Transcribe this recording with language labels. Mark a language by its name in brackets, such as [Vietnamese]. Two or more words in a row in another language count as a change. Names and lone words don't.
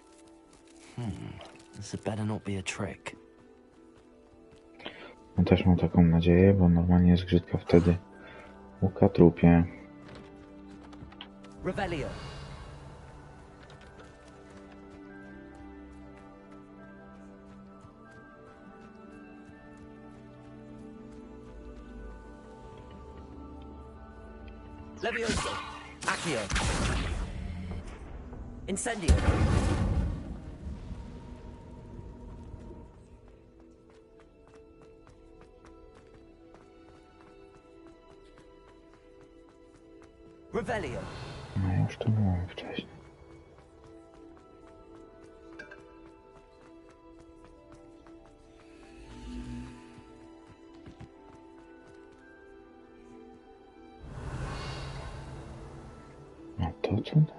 [English] This had better not be a trick. [Polish] No też mam taką nadzieję, bo normalnie zgrzytka wtedy łuka trupie. Revelio. Levioso. Accio. Incendio. Revelio. No już to byłem wcześniej. No to co?